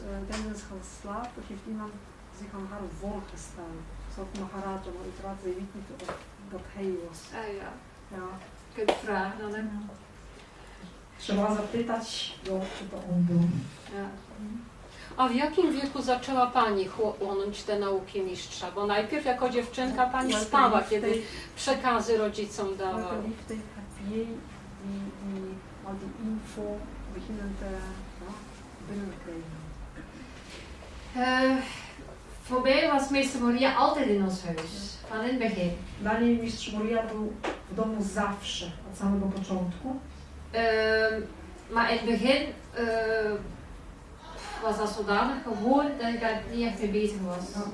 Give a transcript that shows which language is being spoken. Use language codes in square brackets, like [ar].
[nl] Tijdens het slaap heeft iemand zich aan haar voorgesteld. Zoals Maharaja, maar uiteraard ze weet niet of dat hij was. Ja. Ja. Ik heb vragen aan hem. [pl] Trzeba zapytać go, czy to on był. [nl] Ja. [pl] A w jakim wieku zaczęła Pani chłonąć te nauki mistrza? Bo najpierw jako dziewczynka Pani spała, kiedy przekazy rodzicom dawała. [nl] Welke leeftijd heb jij die al die info beginnen te binnenkrijgen? Voor mij was meester Moria altijd in ons huis, van in het begin. Dla niej mistrz Moria był w domu zawsze, od samego początku. Maar in het begin was dat zodanig gewoon dat ik daar niet echt mee bezig was.